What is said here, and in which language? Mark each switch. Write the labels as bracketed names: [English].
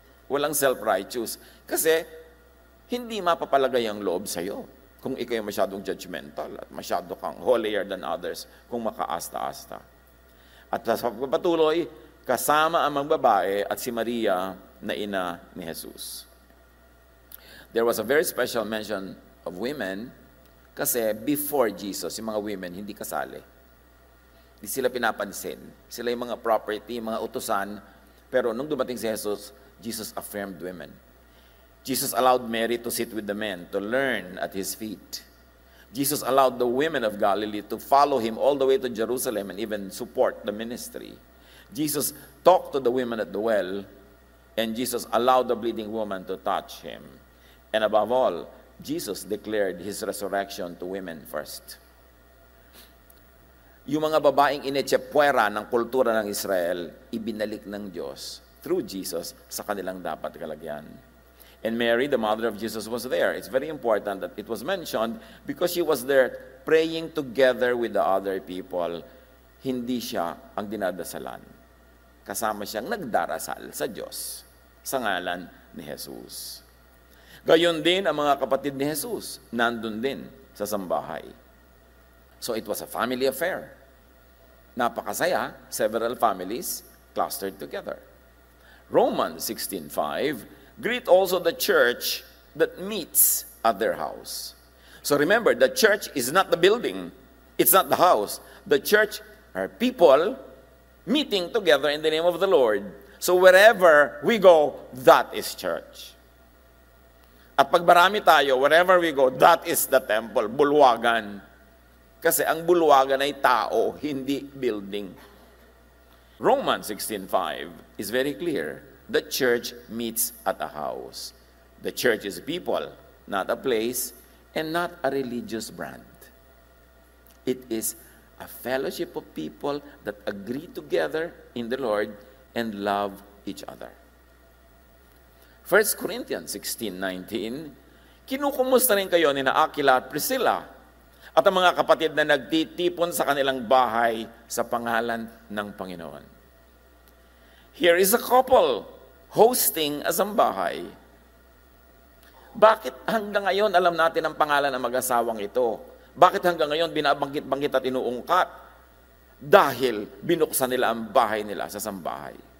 [Filipino] Walang self-righteous. Kasi, hindi mapapalagay ang loob sa'yo kung ikaw yung masyadong judgmental at masyado kang [English] holier than others [Filipino] kung makaasta-asta. At sa pagpapatuloy, kasama ang mga babae at si Maria na ina ni Jesus. [English] There was a very special mention of women [Filipino] kasi before Jesus, yung mga women hindi kasali. Hindi sila pinapansin. Sila yung mga property, mga utusan. Pero nung dumating si Jesus, [English] Jesus affirmed women. Jesus allowed Mary to sit with the men, to learn at his feet. Jesus allowed the women of Galilee to follow him all the way to Jerusalem and even support the ministry. Jesus talked to the women at the well, and Jesus allowed the bleeding woman to touch him. And above all, Jesus declared his resurrection to women first. [Filipino] Yung mga babaeng inetsepwera ng kultura ng Israel, ibinalik ng Diyos through Jesus sa kanilang dapat kalagyan. [English] And Mary, the mother of Jesus, was there. It's very important that it was mentioned because she was there praying together with the other people. [Filipino] Hindi siya ang dinadasalan. Kasama siyang nagdarasal sa Diyos sa ngalan ni Jesus. Gayon din ang mga kapatid ni Jesus, nandun din sa sambahay. [English] So it was a family affair. [Filipino] Napakasaya, [English] several families clustered together. Romans 16:5, greet also the church that meets at their house. So remember, the church is not the building. It's not the house. The church are people meeting together in the name of the Lord. So wherever we go, that is church. [Filipino] At pag marami tayo, [English] wherever we go, that is the temple, bulwagan. [Filipino] Kasi ang bulwagan ay tao, hindi building. [English] Romans 16:5 is very clear. The church meets at a house. The church is people, not a place, and not a religious brand. It is a fellowship of people that agree together in the Lord and love each other. [Filipino] 1 Corinthians 16:19, kinukumusta rin kayo ni Aquila at Priscilla at ang mga kapatid na nagtitipon sa kanilang bahay sa pangalan ng Panginoon. [English] Here is a couple hosting a sambahay. [Filipino] Bakit hanggang ngayon alam natin ang pangalan ng mag-asawang ito? Bakit hanggang ngayon binabanggit-banggit at inuungkat? Dahil binuksan nila ang bahay nila sa sambahay.